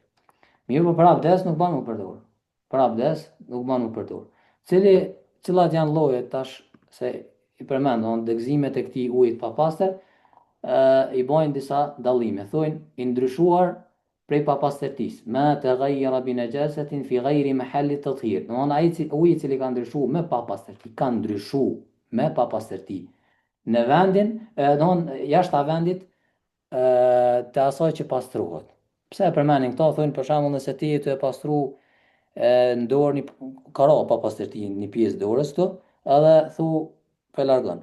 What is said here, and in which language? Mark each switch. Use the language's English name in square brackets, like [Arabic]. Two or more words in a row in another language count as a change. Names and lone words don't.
[Albanian] Mirë, po për abdes nuk bën më përdor. Për abdes nuk bën më përdor. Cilat janë llojet tash se i përmend, domethënë degëzimet e këtij ujit papastër, i bojnë disa dallime. Thojnë i ndryshuar prej papastërtisë, [Arabic] ما تغير بنجاسة في غير محل تطهير. [Albanian] Domthonë ai uji i cili ka ndryshuar me papastërti, ka ndryshuar me papastërti në vendin, domthonë jashtë vendit të asaj që pastrohet. Pse e përmendin këto? Thonë për shembull nëse ti të e pastru në dorë një karo papastërti një pjesë dorës këtu, edhe thu po e largon.